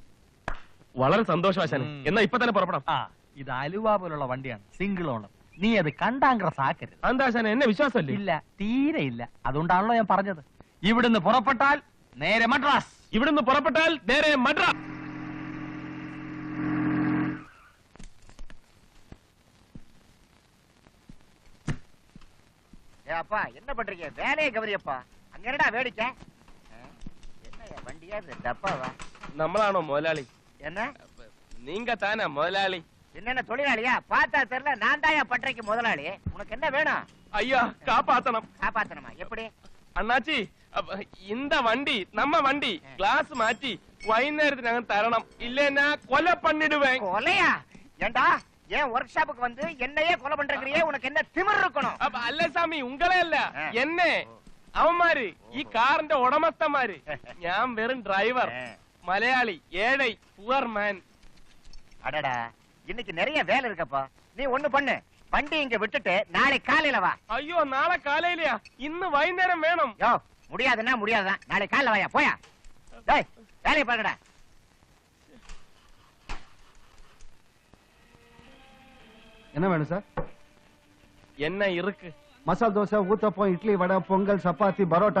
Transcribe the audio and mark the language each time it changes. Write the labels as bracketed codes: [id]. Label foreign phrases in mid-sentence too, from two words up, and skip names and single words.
[ml] വളരെ സന്തോഷം ആശാനെ. എന്നാ ഇപ്പൊ തന്നെ പുറപ്പെടാം. ഇത് അലുവ പോലുള്ള വണ്ടിയാണ്, സിംഗിൾ ഓണർ. നീ അത് കണ്ടാങ്ക്രസ് ആക്കരുത്. എന്താ ആശാനെ, എന്നെ വിശ്വാസമല്ലേ? ഇല്ല, തീരെ ഇല്ല. അതുകൊണ്ടാണല്ലോ ഞാൻ പറഞ്ഞത്. ഇവിടുന്ന് പുറപ്പെട്ടാൽ നേരെ മദ്രാസ്. ഇവിടുന്ന് പുറപ്പെട്ടാൽ നേരെ മദ്രാസ്. [ta] அப்பா என்ன பண்றீங்க? வேலையை கவரியப்பா. அங்கடா வேடிக்க. என்ன வண்டியா இது? டப்பாவா? [ml] നമ്മളാണോ മുതലാളി? [ta] என்ன நீங்க தானே முதலாளி? என்னென்ன தொழிலாளியா? பார்த்தா தெரியல, நான் தாயா பட்டறைக்கு முதலாளி. உனக்கு என்ன வேணும்? ஐயா காப்பாத்தணும். காப்பாத்தணுமா? எப்படி? அண்ணாச்சி இந்த வண்டி நம்ம வண்டி கிளாஸ் [ml] மாറ്റി വൈകുന്നേരത്തിനകം തരണം. [ta] இல்லைன்னா கொலை பண்ணிடுவேன். கொலையா? ஏண்டா ஏன் ஒர்க் ஷாப்புக்கு வந்து என்னையே கொலை பண்றீங்க? உனக்கு என்ன திமிர் இருக்கணும்? [ml] അല്ല സ്വാമി ഉങ്ങളെ അല്ല എന്നെ. അവന്മാര് ഈ കാറിന്റെ ഉടമസ്ഥന്മാര്. ഞാൻ വെറും ഡ്രൈവർ. മലയാളി, ഏഴை, [en] poor man. [ta] அடடா, இன்னைக்கு நிறைய வேலை இருக்கப்பா. நீ ஒண்ணு பண்ணு, வண்டி இங்க விட்டுட்டு நாளை காலையில வா. [ml] അയ്യോ നാളെ കാലയിലെയാ? ഇന്ന് വൈകുന്നേരം വേണം. [ta] யோ, முடியாதுன்னா முடியாதுதான். நாளை காலையில வாயா, போயா. டேய், வேலையை பாருடா. என்ன வேணும் சார்? என்ன இருக்கு? மசால் தோசை, ஊத்தப்பம், இட்லி, வடை, பொங்கல், சப்பாத்தி, பரோட்டா.